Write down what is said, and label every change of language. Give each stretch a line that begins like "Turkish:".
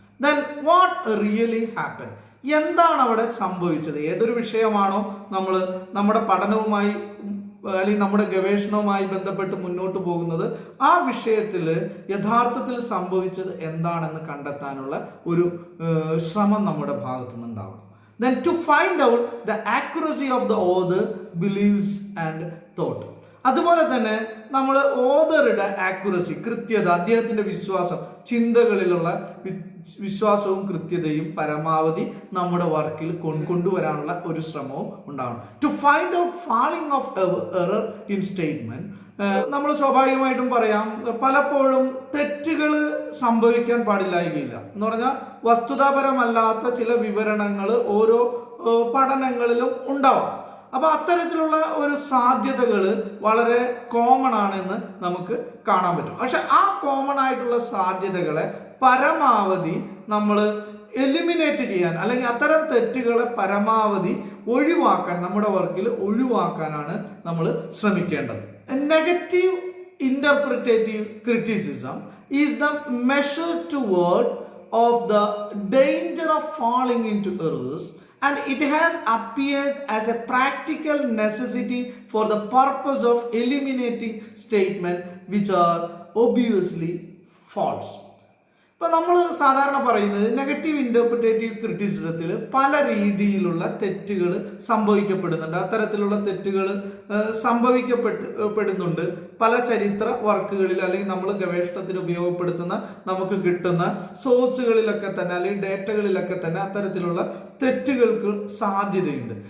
English: then what really happen,
Malayalam: എന്താണ് അവിടെ സംഭവിച്ചത്. ഏതൊരു വിഷയമാണോ നമ്മൾ നമ്മുടെ പഠനവുമായി അല്ലെങ്കിൽ നമ്മുടെ ഗവേഷണവുമായി ബന്ധപ്പെട്ട് മുന്നോട്ട് പോകുന്നത്, ആ വിഷയത്തിൽ യഥാർത്ഥത്തിൽ സംഭവിച്ചത് എന്താണെന്ന് കണ്ടെത്താനുള്ള ഒരു ശ്രമം നമ്മുടെ ഭാഗത്തു നിന്നുണ്ടാവണം.
English: Then to find out the accuracy of the author beliefs and thought.
Malayalam: അതുപോലെ തന്നെ നമ്മൾ ഓതറുടെ ആക്യുറസി, കൃത്യത, അദ്ദേഹത്തിന്റെ വിശ്വാസം, ചിന്തകളിലുള്ള വിശ്വാസവും കൃത്യതയും പരമാവധി നമ്മുടെ വർക്കിൽ കൊണ്ടുവരാനുള്ള ഒരു ശ്രമവും ഉണ്ടാവണം.
English: To find out falling of error in statement.
Malayalam: നമ്മൾ സ്വാഭാവികമായിട്ടും പറയാം, പലപ്പോഴും തെറ്റുകൾ സംഭവിക്കാൻ പാടില്ലായികയില്ല എന്ന് പറഞ്ഞാൽ വസ്തുതാപരമല്ലാത്ത ചില വിവരണങ്ങൾ ഓരോ പഠനങ്ങളിലും ഉണ്ടാവാം. അപ്പൊ അത്തരത്തിലുള്ള ഒരു സാധ്യതകൾ വളരെ കോമൺ ആണെന്ന് നമുക്ക് കാണാൻ പറ്റും. പക്ഷെ ആ കോമൺ ആയിട്ടുള്ള സാധ്യതകളെ പരമാവധി നമ്മൾ എലിമിനേറ്റ് ചെയ്യാൻ, അല്ലെങ്കിൽ അത്തരം തെറ്റുകളെ പരമാവധി ഒഴിവാക്കാൻ, നമ്മുടെ വർക്കിൽ ഒഴിവാക്കാനാണ് നമ്മൾ ശ്രമിക്കേണ്ടത്.
English: Negative interpretative criticism is the measure toward of the danger of falling into errors, and it has appeared as a practical necessity for the purpose of eliminating statements which are obviously false.
Malayalam: ഇപ്പം നമ്മൾ സാധാരണ പറയുന്നത് negative ഇന്റർപ്രിറ്റേറ്റീവ് ക്രിറ്റിസിസത്തിൽ പല രീതിയിലുള്ള തെറ്റുകൾ സംഭവിക്കപ്പെടുന്നുണ്ട്. അത്തരത്തിലുള്ള തെറ്റുകൾ സംഭവിക്കപ്പെടുന്നുണ്ട്. പല ചരിത്ര വർക്കുകളിൽ അല്ലെങ്കിൽ നമ്മൾ ഗവേഷണത്തിന് ഉപയോഗപ്പെടുത്തുന്ന നമുക്ക് കിട്ടുന്ന സോഴ്സുകളിലൊക്കെ തന്നെ അല്ലെങ്കിൽ ഡേറ്റകളിലൊക്കെ തന്നെ അത്തരത്തിലുള്ള തെറ്റുകൾക്ക് സാധ്യതയുണ്ട്.